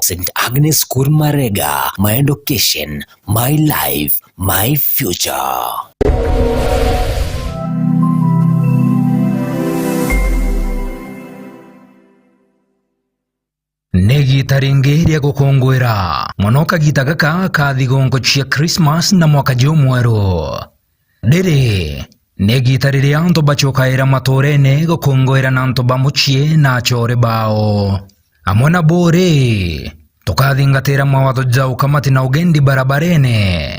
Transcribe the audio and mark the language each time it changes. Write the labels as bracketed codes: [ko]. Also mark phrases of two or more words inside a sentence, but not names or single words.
[en] St. Agnes School Marega, my education, my life, my future. [mer] Neli gita ringi ria gukungwira muno kagita gaka ka thigongo cia Christmas na mwaka mweru. Riri ni gita riria antu bacokaira maturene gukungwira na antu bamucie na achore bao amwe na bore tukathingatira mawatho ja ukamati na ugendi barabarene.